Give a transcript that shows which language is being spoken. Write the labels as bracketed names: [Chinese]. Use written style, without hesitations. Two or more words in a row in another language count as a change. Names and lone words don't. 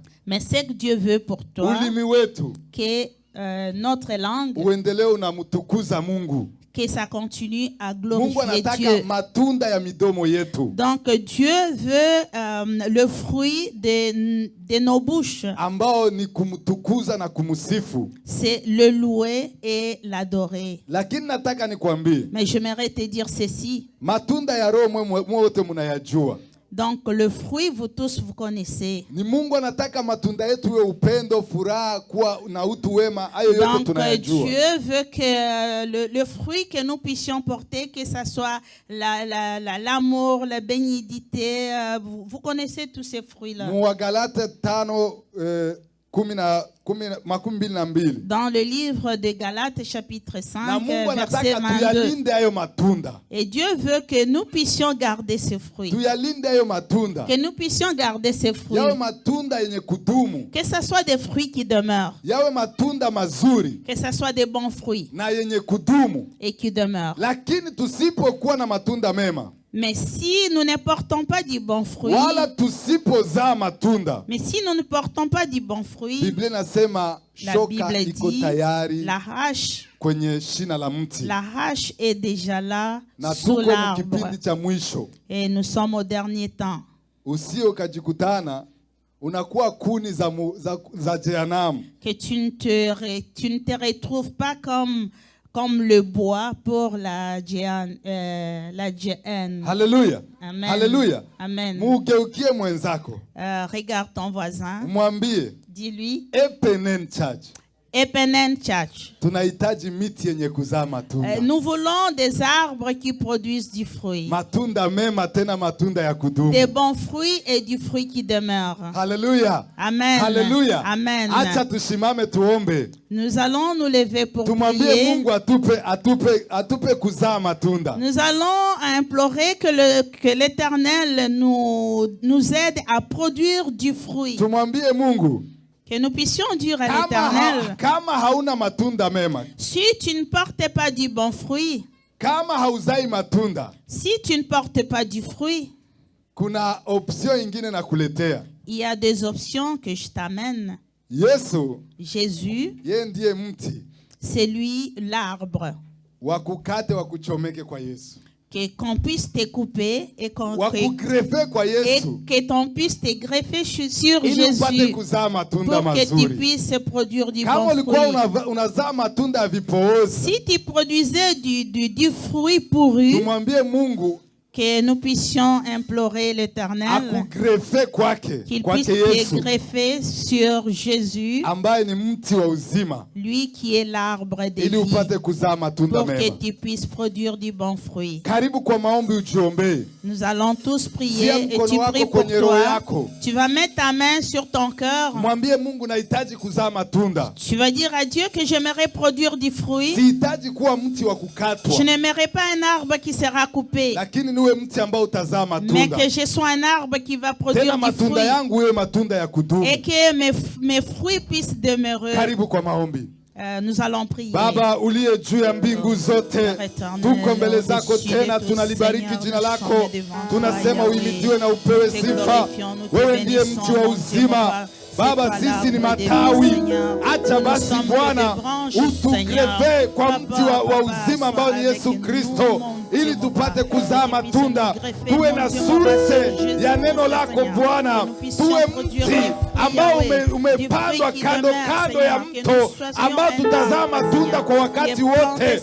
[French] Mais ce que Dieu veut pour toi, [Swahili] ulimi wetu [French] que notre langue, [Swahili] uendelee unamtukuza Mungu. [French] que ça continue à [Swahili] Mungu [French] glorifier [Swahili] anataka [French] Dieu. [Swahili] matunda ya midomo yetu [French] Donc Dieu veut le fruit de nos bouches. [Swahili] ambao ni kumtukuza na kumsifu. [French] C'est le louer et l'adorer. [Swahili] Lakini nataka nikwambie [French] Mais j'aimerais te dire ceci. [Swahili] matunda ya Roho mwe wote mnayajua. [French] Donc le fruit, vous tous vous connaissez. [Swahili] Ni Mungu anataka matunda yetu iwe upendo, furaha, kuwa na utu wema, hayo yote [French] Donc [Swahili] tunayajua. [French] Dieu veut que le fruit que nous puissions porter, que ça soit l'amour, la bénédicité, vous connaissez tous ces fruits-là. [Swahili] Muwagalate 5:12. [French] Dans le livre de Galates chapitre 5, [Swahili] Na Mungu [French] verset [Swahili] anataka [French] 22. [Swahili] tuyalinde hayo matunda. [French] Et Dieu veut que nous puissions garder ces fruits. [Swahili] Tuyalinde hayo matunda. [French] Que nous puissions garder ces fruits. [Swahili] Yawe matunda yenye kudumu. [French] Que ce soit des fruits qui demeurent. [Swahili] Yawe matunda mazuri. [French] Que ce soit des bons fruits. [Swahili] Na yenye kudumu. [French] Et qui demeurent. [Swahili] Lakini tusipokuwa na matunda mema. [French] Mais si nous ne portons pas du bon fruit, [Swahili] wala tusipozaa matunda, [French] mais si nous ne portons pas du bon fruit, [Swahili] Biblia inasema shoka iko tayari [French] la hache [Swahili] kwenye shina la mti. [French] La hache est déjà là [Swahili] Na [French] sous [Swahili] tuko [French] l'arbre. [Swahili] mkipindi cha mwisho. [French] Et nous sommes au dernier temps. [Swahili] Usio kajikutana unakuwa kuni za jehanamu. [French] Que tu ne te retrouves pas comme le bois pour la Géhenne. [Swahili] Haleluya. Amen. Haleluya. Amen. Mugeukie mwenzako. [French] Regarde ton voisin. [Swahili] Mwambie, [French] dis-lui, [Swahili] Epenen Church, [French] Epenen Church, [Swahili] tunahitaji miti yenye kuzaa matunda. [French] nous voulons des arbres qui produisent du fruit. [Swahili] Matunda mema, tena matunda ya kudumu. [French] Des bons fruits et du fruit qui demeure. [Swahili] Haleluya. Amen. Haleluya. Amen. Acha tusimame tuombe. [French] Nous allons nous lever pour [Swahili] Tumwambie [French] prier. [Swahili] Mungu atupe kuzaa matunda. [French] Nous allons implorer que l'Éternel nous aide à produire du fruit. [Swahili] Tumwambie Mungu, [French] Que nous puissions dire à l'Éternel, [Swahili] kama hauna matunda mema, [French] si tu ne portes pas du bon fruit, [Swahili] kama hauzai matunda, [French] si tu ne portes pas du fruit, [Swahili] kuna option ingine na kuletea. [French] il y a des options que je t'amène. [Swahili] Yesu, [French] Jésus, [Swahili] yeye ndiye mti. [French] c'est lui l'arbre. [Swahili] Wakukate wakuchomeke kwa Yesu. [French] Qu'on puisse te couper et [Swahili] Wakugrefe kwa Yesu. [French] que t'on puisse te greffer sur [Swahili] Ili upate [French] Jésus [Swahili] kuzaa matunda [French] pour que tu [Swahili] mazuri. [French] puisses produire du [Swahili] Kama [French] bon [Swahili] ulikuwa [French] fruit. [Swahili] unazaa matunda ya vipoozi, [French] Si tu produisais du fruit pourri, [Swahili] tumwambie Mungu [French] que nous puissions implorer l'Éternel [Swahili] akugrefe kwake, [French] qu'il puisse [Swahili] kwake [French] te [Swahili] Yesu, [French] greffer sur Jésus, [Swahili] ambaye ni mti wa uzima, [French] lui qui est l'arbre de [Swahili] ili [French] vie, [Swahili] upate kuzaa matunda [French] pour que [Swahili] mema. [French] tu puisses produire du bon fruit. [Swahili] Karibu kwa maombi ujiombee. [French] Nous allons tous prier [Swahili] Tia [French] et [Swahili] mkono [French] tu [Swahili] wako [French] pries pour [Swahili] kwenye roho [French] toi. [Swahili] yako. [French] Tu vas mettre ta main sur ton cœur. [Swahili] Mwambie Mungu, nahitaji kuzaa matunda. [French] Tu vas dire à Dieu que j'aimerais produire du fruit. [Swahili] Sihitaji kuwa mti wa [French] Je [Swahili] kukatwa, [French] n'aimerais pas un arbre qui sera coupé, [Swahili] lakini niwe mti ambao utazaa [French] mais [Swahili] matunda. [French] que je sois un arbre qui va produire [Swahili] Tena [French] du [Swahili] matunda [French] fruit [Swahili] yangu iwe matunda ya kudumu. [French] et que mes fruits puissent demeurer. [Swahili] Karibu kwa maombi. [French] Nous allons prier. [Swahili] Baba uliye juu ya mbingu zote, tuko mbele zako tena, tunalibariki jina lako, tunasema uhimidiwe na upewe sifa. Wewe ndiye mti wa uzima. Baba, sisi ni matawi. Acha basi Bwana utugrefe kwa mti wa uzima ambao ni Yesu Kristo, ili tupate kuzaa matunda, tuwe na source ya neno lako Bwana, tuwe mti ambao umepandwa kando kando ya mto, ambao tutazaa matunda kwa wakati wote.